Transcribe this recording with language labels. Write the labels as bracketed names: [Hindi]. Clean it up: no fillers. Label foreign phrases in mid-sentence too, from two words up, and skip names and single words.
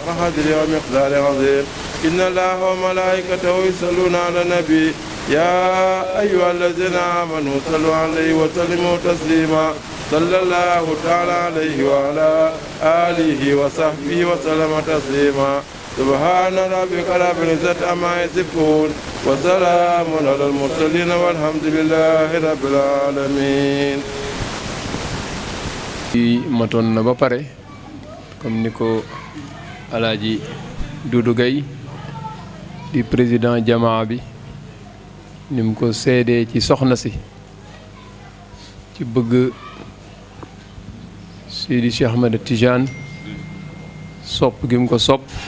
[Arabic] قدره ومقداره عظيم إن الله وملائكته يصلون على النبي يا أيها الذين آمنوا صلوا عليه وسلموا تسليما صلى الله تعالى عليه وعلى آله وصحبه وسلم تسليما سبحان ربك رب العزة عما يصفون وسلام على المرسلين والحمد لله رب العالمين. [Wolof] matoon na ba pare comme ni ko Alaaji Doudou Gaye di président jamaa bi ni mu ko seedee ci soxna si ci bëgg Seydi Cheikh Ahmed Tidiane sopp gi mu ko sopp